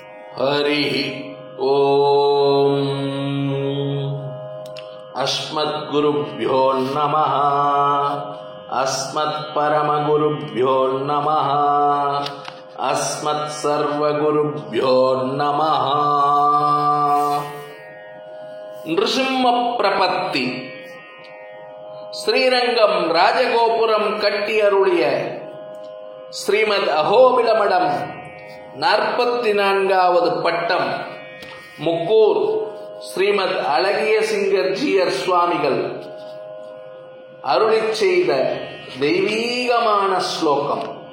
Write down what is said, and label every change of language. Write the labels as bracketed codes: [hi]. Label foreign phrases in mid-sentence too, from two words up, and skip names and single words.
[sa] हरिः ओम् अस्मद्गुरुभ्यो नमः। अस्मत्परमगुरुभ्यो नमः। अस्मत्सर्वगुरुभ्यो नमः। [ta] नृसिंह प्रपत्ति ஸ்ரீரங்கம் ராஜகோபுரம் கட்டி அருளிய ஸ்ரீமத் அஹோபிலமடம் 44வது பட்டம் முக்கூர் ஸ்ரீமத் அழகிய சிங்கர்ஜியர் சுவாமிகள் அருளிச் செய்த தெய்வீகமான ஸ்லோகம்.